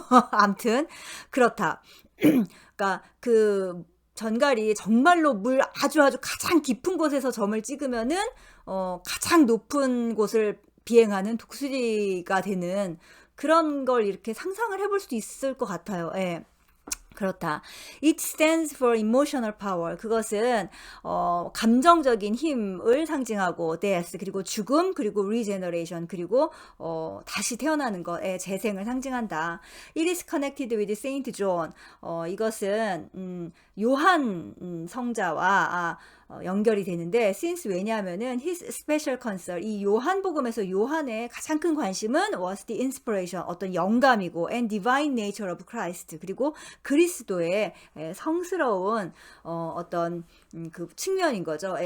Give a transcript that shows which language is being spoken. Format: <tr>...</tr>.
<ko>아무튼 그렇다. 그러니까 그 전갈이 정말로 물 아주 가장 깊은 곳에서 점을 찍으면은 가장 높은 곳을 비행하는 독수리가 되는 그런 걸 이렇게 상상을 해볼 수도 있을 것 같아요. 예. 그렇다.</ko> <en>It stands for emotional power.</en> <ko>그것은 감정적인 힘을 상징하고 death, 그리고 죽음, 그리고 regeneration, 그리고 다시 태어나는 것의 재생을 상징한다.</ko> <en>It is connected with Saint John.</en> <ko>이것은 요한 성자와 연결이 되는데 since 왜냐하면은</ko> <en>his special concern,</en> <ko>이 요한복음에서 요한의 가장 큰 관심은</ko> <en>was the inspiration,</en> <ko>어떤 영감이고</ko> <en>and divine nature of Christ,</en> <ko>그리고 그리스도의 성스러운 어떤 그 측면인 거죠.</ko>